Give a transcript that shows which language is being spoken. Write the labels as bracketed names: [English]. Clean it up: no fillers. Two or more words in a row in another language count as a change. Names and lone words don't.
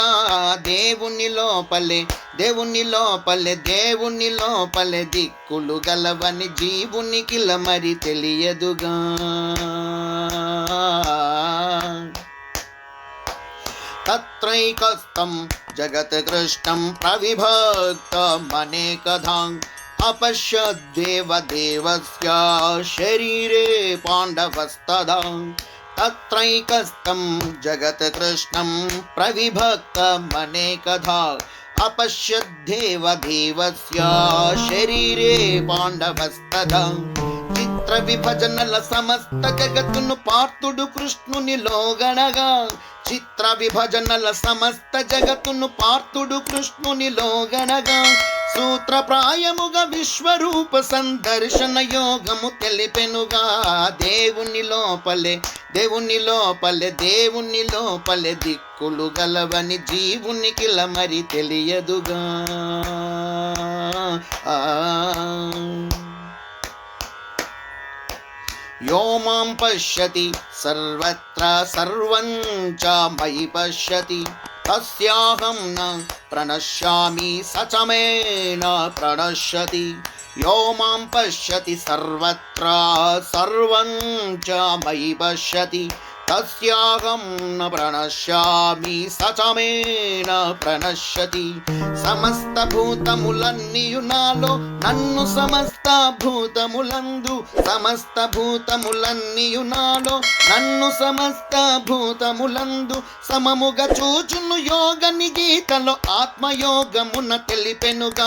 [Telugu] దేవుని లోపలే దేవుని లోపలే దేవుని లోపలే దిక్కులు గలవని జీవునికిల మరి తెలియదుగా. [Sanskrit] तत्रैकस्तं जगत्कृष्णं प्रविभक्तमनेकधा अपश्यद्देवदेवस्य शरीरे पाण्डवस्तदा. तत्रैकस्तं जगत्कृष्णं प्रविभक्तमनेकधा अपश्यद्देवदेवस्य शरीरे पाण्डवस्तदा. [Telugu] చిత్ర విభజనల సమస్త జగత్తును పార్థుడు కృష్ణునిలో గణగా. చిత్ర విభజనల సమస్త జగత్తును పార్థుడు కృష్ణునిలో గణగా. సూత్రప్రాయముగా విశ్వరూప సందర్శన యోగము తెలిపెనుగా. దేవుని లోపలే దేవుని లోపలే దేవుని లోపలే దిక్కులు గలవని జీవునికిల మరి తెలియదుగా. [Sanskrit] यो मां पश्यति सर्वत्र सर्वं च मयि पश्यति तस्याहं न प्रणश्यामि स च मे न प्रणश्यति. यो मां पश्यति सर्वत्र सर्वं च मयि पश्यति तस्याहं न प्रणश्यामि स च मे न प्रणश्यति. [Telugu] సమస్త భూతములన్నీయు నాలో నన్ను సమస్త భూతములందు. సమస్త భూతములన్నీయు నాలో నన్ను సమస్త భూతములందు. సమముగా చూచును యోగని గీతలో ఆత్మయోగమున తెలిపెనుగా.